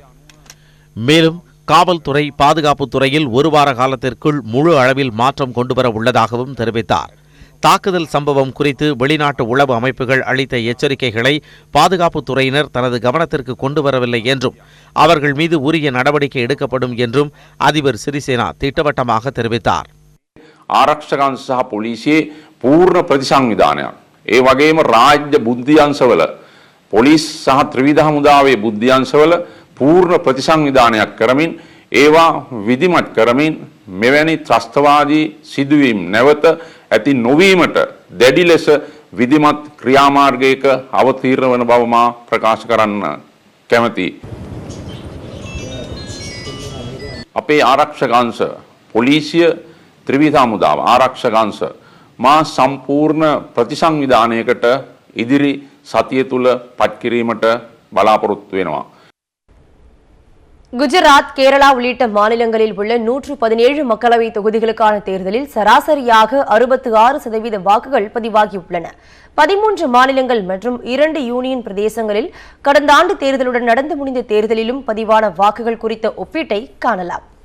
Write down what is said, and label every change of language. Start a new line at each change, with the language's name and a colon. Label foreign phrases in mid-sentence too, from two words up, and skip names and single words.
Tamil: மேலும் காவல்துறை, பாதுகாப்புத் துறையில் 1 வார காலத்திற்குள் முழு அளவில் மாற்றம் கொண்டுவர உள்ளதாகவும் தெரிவித்தார். தாக்குதல் சம்பவம் குறித்து வெளிநாட்டு உளவு அமைப்புகள் அளித்த எச்சரிக்கைகளை பாதுகாப்புத் துறையினர் தனது கவனத்திற்கு கொண்டு வரவில்லை என்றும் அவர்கள் மீது உரிய நடவடிக்கை எடுக்கப்படும் என்றும் அதிபர் சிறிசேனா திட்டவட்டமாக தெரிவித்தார்.
Sinhala: ආරක්ෂකංශ සහ පොලිසියේ පූර්ණ ප්‍රතිසංවිධානයක්. ඒ වගේම රාජ්‍ය බුද්ධියංශවල පොලිස් සහ ත්‍රිවිධ හමුදාවේ බුද්ධියංශවල පූර්ණ ප්‍රතිසංවිධානයක් කරමින් ඒවා විධිමත් කරමින් මෙවැනි ත්‍රස්තවාදී සිදුවීම් නැවත ඇති නොවීමට දැඩි ලෙස විධිමත් ක්‍රියාමාර්ගයක අවතීර්ණ වන බව මා ප්‍රකාශ කරන්න කැමැතියි. අපේ ආරක්ෂක අංශ පොලිසිය ත්‍රිවිධ හමුදාව ආරක්ෂක අංශ මා සම්පූර්ණ ප්‍රතිසංවිධානයකට ඉදිරි සතිය තුල පත් කිරීමට බලාපොරොත්තු වෙනවා.
Tamil: குஜராத், கேரளா உள்ளிட்ட மாநிலங்களில் உள்ள 117 மக்களவை தொகுதிகளுக்கான தேர்தலில் சராசரியாக 66% வாக்குகள் பதிவாகியுள்ளன. 13 மாநிலங்கள் மற்றும் 2 யூனியன் பிரதேசங்களில் கடந்த ஆண்டு தேர்தலுடன் நடந்து முடிந்த தேர்தலிலும் பதிவான வாக்குகள் குறித்த ஒப்பீட்டை காணலாம்.